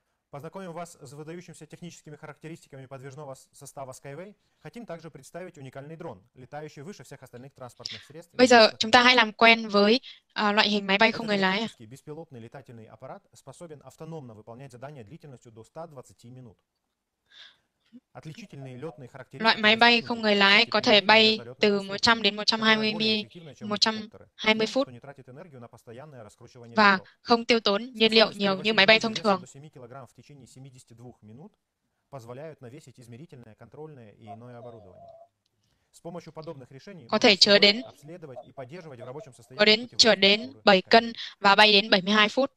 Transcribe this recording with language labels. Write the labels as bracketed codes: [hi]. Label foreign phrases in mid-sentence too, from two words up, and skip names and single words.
[ru] Познакомим вас с выдающимися техническими характеристиками подвижного состава SkyWay. Хотим также представить уникальный дрон, летающий выше всех остальных транспортных средств. [vi] Bây giờ chúng ta hãy làm quen với loại hình máy bay không người lái. [ru] Беспилотный летательный аппарат способен автономно выполнять задания длительностью до 120 минут. [vi] Loại máy bay không người lái có thể bay từ 100 đến 120 phút và không tiêu tốn nhiên liệu nhiều như máy bay thông thường. Có thể chở đến 7 cân và bay đến 72 phút.